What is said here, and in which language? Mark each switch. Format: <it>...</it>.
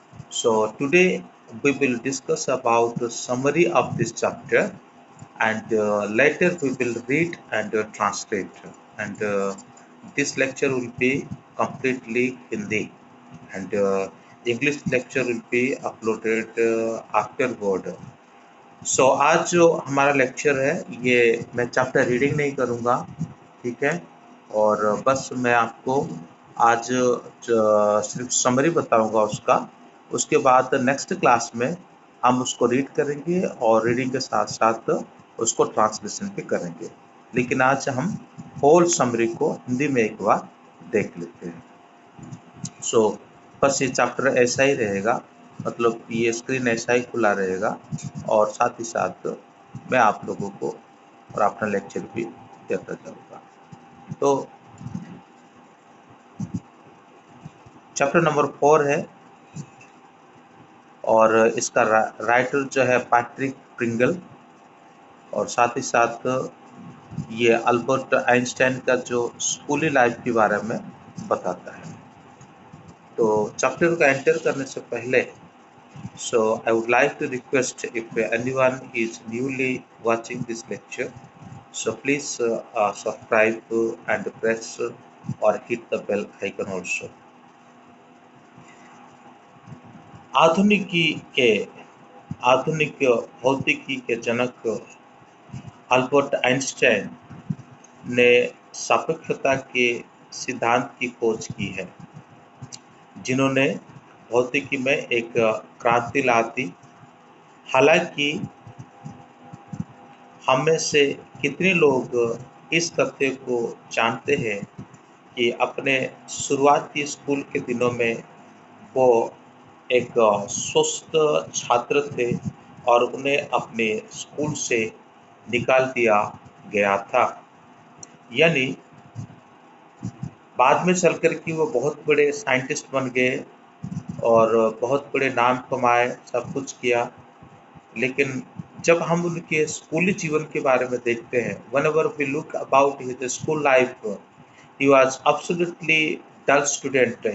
<en>So today we will discuss about the summary of this chapter, and later we will read and translate. And this lecture will be completely Hindi, and English lecture will be uploaded afterward.</en> <hi>सो आज जो हमारा lecture है ये मैं chapter reading नहीं करूँगा, ठीक है। और बस मैं आपको आज सिर्फ समरी बताऊंगा उसका। उसके बाद नेक्स्ट क्लास में हम उसको रीड करेंगे और रीडिंग के साथ साथ उसको ट्रांसलेशन भी करेंगे। लेकिन आज हम होल समरी को हिंदी में एक बार देख लेते हैं। सो बस ये चैप्टर ऐसा ही रहेगा, मतलब ये स्क्रीन ऐसा ही खुला रहेगा और साथ ही साथ मैं आप लोगों को और अपना लेक्चर भी देता जाऊँगा। तो चैप्टर नंबर 4 है और इसका राइटर जो है पैट्रिक प्रिंगल, और साथ ही साथ ये अल्बर्ट आइंस्टाइन का जो स्कूली लाइफ के बारे में बताता है। तो चैप्टर का एंटर करने से पहले</hi> <en>So I would like to request if anyone is newly watching this lecture, so please subscribe and press or hit the bell icon also.</en> <hi>आधुनिकी के आधुनिक भौतिकी के जनक अल्बर्ट आइंस्टाइन ने सापेक्षता के सिद्धांत की खोज की है, जिन्होंने भौतिकी में एक क्रांति ला दी। हालांकि हम में से कितने लोग इस तथ्य को जानते हैं कि अपने शुरुआती स्कूल के दिनों में वो एक स्वस्थ छात्र थे और उन्हें अपने स्कूल से निकाल दिया गया था। यानी बाद में चलकर कि वो बहुत बड़े साइंटिस्ट बन गए और बहुत बड़े नाम कमाए, सब कुछ किया। लेकिन जब हम उनके स्कूली जीवन के बारे में देखते हैं,</hi> <en>whenever we look about his school life, he was absolutely dull student.</en>